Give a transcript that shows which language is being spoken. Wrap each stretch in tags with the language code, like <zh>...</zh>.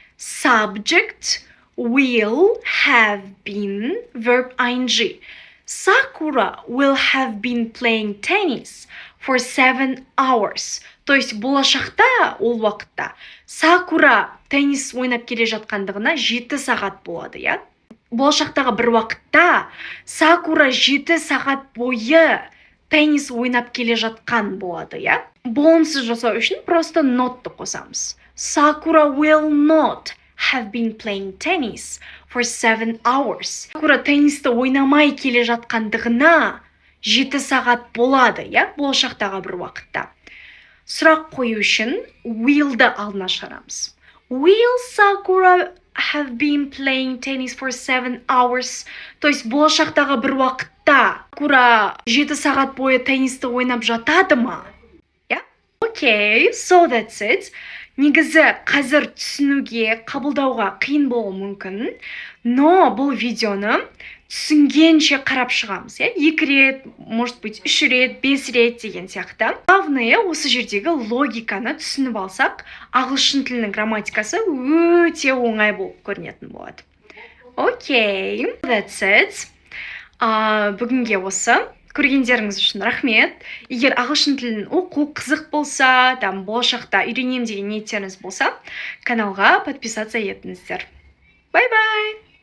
<en>Subject will have been verb ing. Sakura will have been playing tennis for 7 hours.</en> <ru>То есть</ru> <kk>болашақта, ол уақытта Сакура теннис ойнап келе жатқандығына 7 сағат болады, иә? Болашақтағы бір уақытта Сакура 7 сағат бойы теннис ойнап келе жатқан болады, иә? Болымсыз жасау үшін просто not'ты қосамыз.</kk> <en>Sakura will not have been playing tennis for 7 hours.</en> <kk>Сакура теннисті ойнамай келе жатқандығына 7 сағат болады, иә? Болашақтағы бір уақытта. Сұрақ қою үшін will'ді алдына шығарамыз.</kk> <en>Will Sakura have been playing tennis for 7 hours?</en> <ru>То есть</ru> <kk>болашақтағы бір уақытта Сакура 7 сағат бойы теннисті ойнап жатады ма?</kk> <en>Yeah? Okay, so that's it.</en> <kk>Негізі қазір түсінуге, қабылдауға қиын болуы мүмкін, но бұл видеоны түсінгенше қарап шығамыз, иә? 2 рет,</kk> <ru>может быть,</ru> <kk>3 рет, 5 рет деген сияқты. Главное, осы жердегі логиканы түсініп алсақ, ағылшын тілінің грамматикасы өте оңай болып көрінетін болады.</kk> <en>Окей, that's it.</en> <kk>Бүгінге осы. Көргендеріңіз үшін рахмет. Егер ағылшын тілін оқу қызық болса, болашақта үйренем деген ниеттеріңіз болса, каналға подписаться етіңіздер. Бай-бай!</kk>